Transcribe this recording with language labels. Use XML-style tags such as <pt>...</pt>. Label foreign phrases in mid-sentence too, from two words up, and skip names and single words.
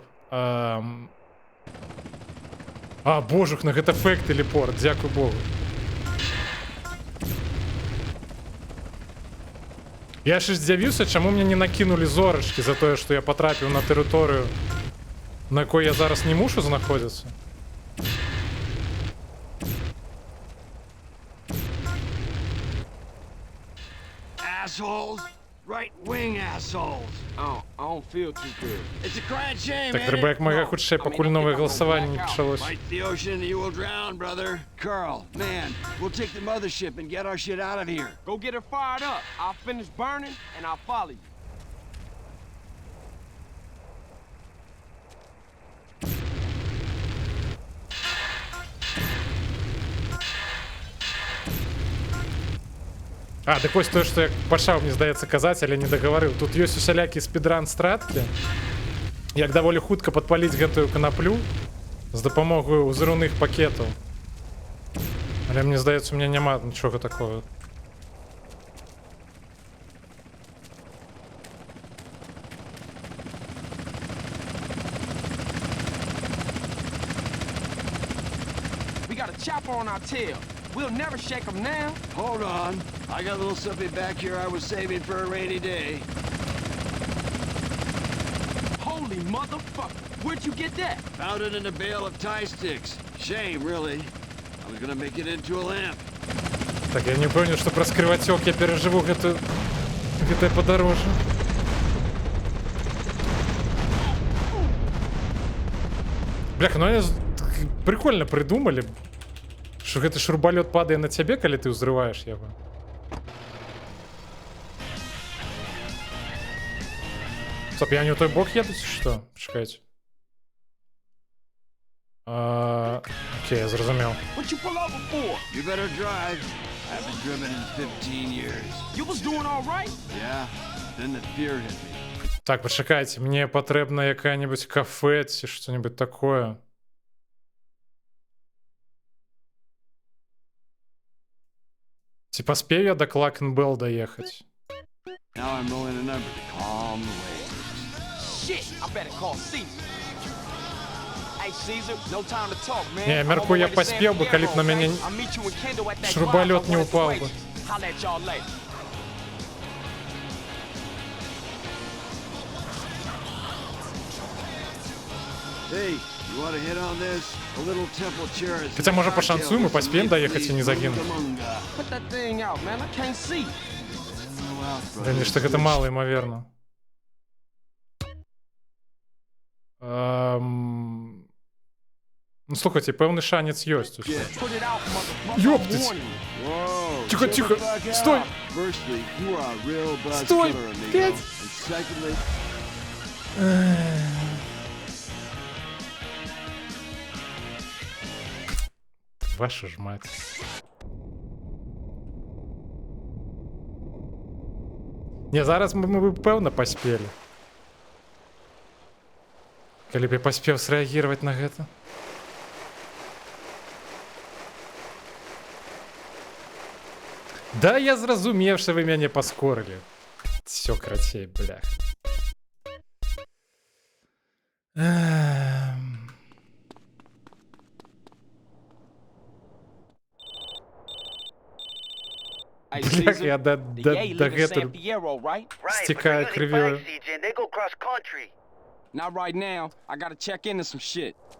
<be>А, божухна, гэта фэк телепорт, дзякуй богу. Я ж здзівіўся, чаму мне не накінулі зорачкі за тое, што я патрапіў на тэрыторыю, на якой я зараз не мушу знаходзіцца.</be> <en>Assholes! Right-wing assholes! I don't feel too good. It's a crying shame,</en> <be>Так</be> <en>ain't</en> <be>треба</be> <en>it?</en> <be>як мага хутчэй, пакуль новае галасаванне не пачалось.</be> <en>Fight the ocean and you will drown, brother. Carl, man, we'll take the mothership and get our shit out of here. Go get her fired up. I'll finish burning and I'll follow you.</en> <be>А, так вось тое, што я пачаў, мне здаецца, казаць, але не дагаварыў. Тут ёсць усялякі спідран-страткі, як даволі хутка падпаліць гэтую канаплю з дапамогаю ўзрыўных пакетаў. Але мне здаецца,</be> <ru>у меня</ru> <be>няма нічога такого.</be> <en>We got a chopper on our tail. We'll never shake them now. Hold on. I got a little something back here I was saving for a rainy day. Holy motherfucker. Where'd you get that? Found it in a bale of tie sticks. Shame, really. I was gonna make it into a lamp.</en> <be>Так, я не ўпэўнены, што праз крывацёк я перажыву гэтае падарожжа. Бляха,</be> <ru>ну они прикольно придумали, что</ru> <be>гэты шурбалёт падае на цябе, калі ты ўзрываеш яго. Стоп, я не ў той бок еду, ці што? Чакайце. Окей, я зразумеў.</be> <en>What you pull over for? You better drive. I haven't driven in 15 years. You was doing all right? Yeah, then the fear hit me.</en> <be>Так, пачакайце, мне патрэбна якая-небудзь кафе ці што-небудзь такое. Ці паспею я да Клакенбелл даехаць?</be> <en>Now I'm rolling a number to calm the waves. Shit, I better call Caesar. Hey, Caesar, no time to talk, man.</en> <be>Не, я мяркую, я паспеў бы, калі б на мяне шурбалёт не ўпаў бы.</be> <en>Holla at y'all later. Hey, you want to hit on this? A little temple chair is</en> <ru>Хотя, может, пошансуем и поспеем доехать и не загинуть.</ru> <en>Put that thing out, man. I can't see.</en> <ru>Да не, что это мало ймовірно.</ru> <uk>Ну, слухайте, певний шанець есть.</uk> <en>Put it out, motherfucker.</en> <ru>Ёптыть.</ru> <en>Warning. Whoa.</en> <ru>Тихо, тихо. Стой.</ru> <en>Firstly, you are a real buzz</en> <ru>Стой,</ru> <en>killer, amigo.</en> <ru>блядь.</ru> <en>And secondly,</en> <ru>Ваша ж мать.</ru> <be>Не, зараз ми б певно паспелі. Калі б я паспеў срэагіраваць на гэта. Да, я зразумеў, што вы мяне паскорылі. Всё, карацей, блях.</be> <en>Hey,</en> <be>Блях,</be> <en>Caesar,</en> <be>я</be> <en>the Yay</en> <be>да</be> <en>leaving San</en> <be>гэтага</be> <en>Fierro, right? Right, but Стекая they're using</en> <ru>кривее.</ru> <en>bikes, CJ, and they go cross country. Not right now. I gotta check into some shit.</en>